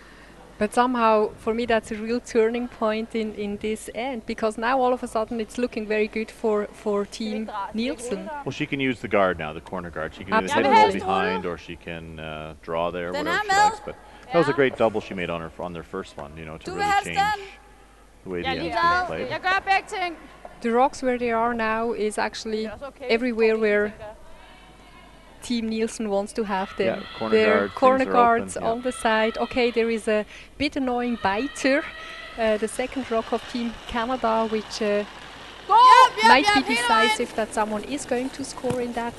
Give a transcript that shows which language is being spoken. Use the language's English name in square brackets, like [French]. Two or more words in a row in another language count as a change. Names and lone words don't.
[English] But somehow, for me, that's a real turning point in this end, because now all of a sudden it's looking very good for Team Nielsen. Well, she can use the guard now, the corner guard. She can either Absolutely. hit roll behind or she can draw there, Then whatever she Amel. likes. But that was a great double she made on their first one, to really change the way the end's being played. [Danish] Jeg gør begge ting. [English] The rocks where they are now is actually everywhere where Team Nielsen wants to have them. Yeah, corner Their guards, corner things are open, guards yeah. on the side. Okay, there is a bit annoying biter, the second rock of Team Canada, which might be decisive that someone is going to score in that.